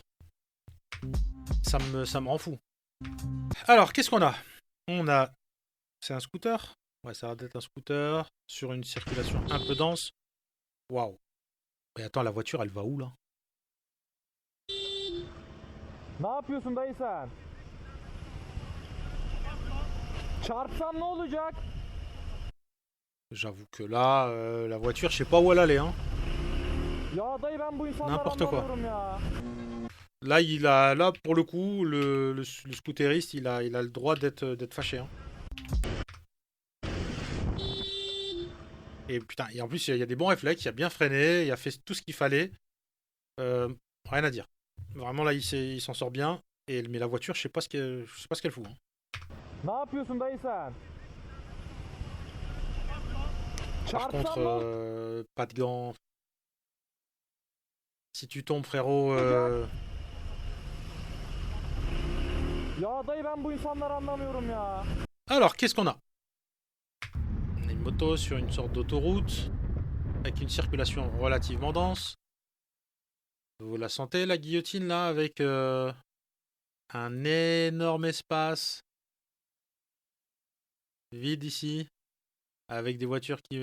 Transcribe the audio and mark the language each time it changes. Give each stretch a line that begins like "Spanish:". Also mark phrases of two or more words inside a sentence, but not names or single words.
French: Ça me rend fou. Alors, qu'est-ce qu'on a? C'est un scooter? Ouais, ça va être un scooter sur une circulation un peu dense. Waouh. Mais attends, la voiture, elle va où, là?
Turkish: Ne yapıyorsun dayı sen? Çarpsam ne olacak?
French: J'avoue que là, la voiture, je sais pas où elle allait. Hein.
Turkish: Ya dayı ben bu insanları
French: N'importe quoi.
Turkish: anlamıyorum ya.
French: Là, pour le coup, le scooteriste, il a le droit d'être fâché. Hein. Et putain, et en plus, il y a des bons réflexes, il a bien freiné, il a fait tout ce qu'il fallait. Rien à dire. Vraiment, là, il s'en sort bien. Mais la voiture, je sais pas ce qu'elle fout. Hein.
Turkish: Ne yapıyorsun dayı sen?
French: Par
Turkish: Çarpsam
French: contre,
Turkish: ne olur?
French: pas de gants. Si tu tombes, frérot...
Turkish: Ya dayı ben bu insanları anlamıyorum ya.
French: Alors, qu'est-ce qu'on a? On a une moto sur une sorte d'autoroute, avec une circulation relativement dense. Vous la sentez, la guillotine, là, avec un énorme espace vide ici, avec des voitures qui...